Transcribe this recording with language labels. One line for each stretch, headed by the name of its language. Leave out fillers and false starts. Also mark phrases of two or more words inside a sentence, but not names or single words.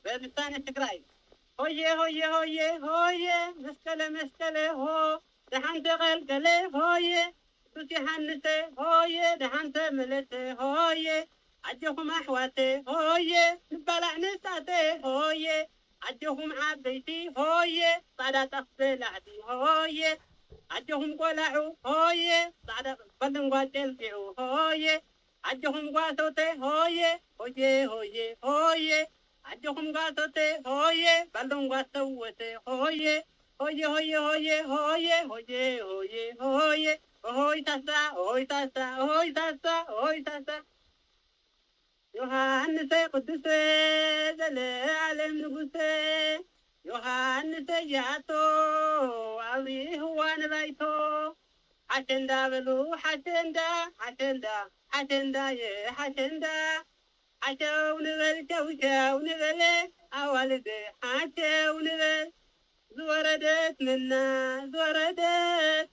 Geez: በልሳነ ትግራይ
Tigrinya: ሆዬ ሆዬ ሆዬ ሆዬ መስቀለ መስቀለ ሆ ደሓንተ ቐልቀለ ሆዬ ሱስ ይሓንሰ ሆዬ ደሓንተ መለሰ ሆዬ ዓጀኹም ኣሕዋተ ሆዬ ንበላዕ ንሳተ ሆዬ ዓጀኹም ዓበይቲ ሆዬ ጻዕዳ ጣፍ በላዕቲ ሆዬ ዓጀኹም ቆላዑ ሆዬ ጻዕዳ በልንጓ ጨልጢዑ ሆዬ ዓጀኹም ጓሶተ ሆዬ ሆዬ ሆዬ ሆዬ ዓጀኹም ጓሶተ ሆዬ በልንጓ ሰወተ ሆዬ ሆዬ ሆዬ ሆዬ ሆዬ ሆዬ ሆዬ ሆዬ ሆይ ታሳ ሆይ ታሳ ሆይ ታሳ ሆይ ታሳ ዮሐንስ ቅዱስ ዘለዓለም ንጉሴ ዮሐንስ ያቶ አብይህዋ ንባይቶ ሓሸንዳ በሉ ሓሸንዳ ሓሸንዳ ሓሸንዳ የሓሸንዳ ሓሸው ንበል ሸውሸው ንበለ ኣዋልደ ሓሸው ንበል ዝወረደት መና ዝወረደት